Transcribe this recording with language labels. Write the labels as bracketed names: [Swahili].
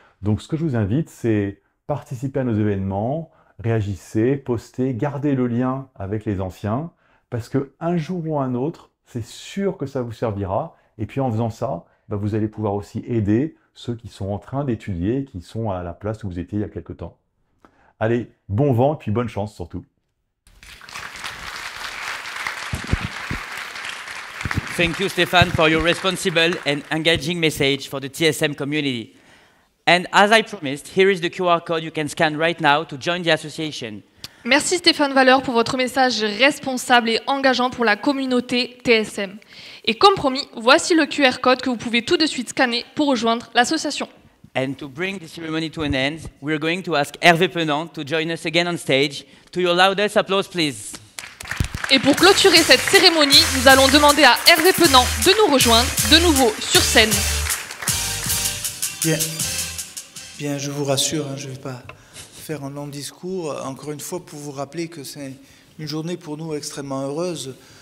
[French] Donc, ce que je vous invite, c'est participez à nos événements, réagissez, postez, gardez le lien avec les anciens, parce qu'un jour ou un autre, c'est sûr que ça vous servira. Et puis en faisant ça, vous allez pouvoir aussi aider ceux qui sont en train d'étudier, qui sont à la place où vous étiez il y a quelque temps. Allez, bon vent et puis bonne chance surtout. [English] Thank you, Stéphane, for your responsible and engaging message for the TSM community. And as I promised, here is the QR code you can scan right now to join the association. [French] Merci Stéphane Valeur pour votre message responsable et engageant pour la communauté TSM. Et comme promis, voici le QR code que vous pouvez tout de suite scanner pour rejoindre l'association. [English] And to bring the ceremony to an end, we're going to ask Hervé Penant to join us again on stage. To your loudest applause, please. [French] Et pour clôturer cette cérémonie, nous allons demander à Hervé Penant de nous rejoindre de nouveau sur scène. Bien, je vous rassure, je ne vais pas faire un long discours. Encore une fois, pour vous rappeler que c'est une journée pour nous extrêmement heureuse.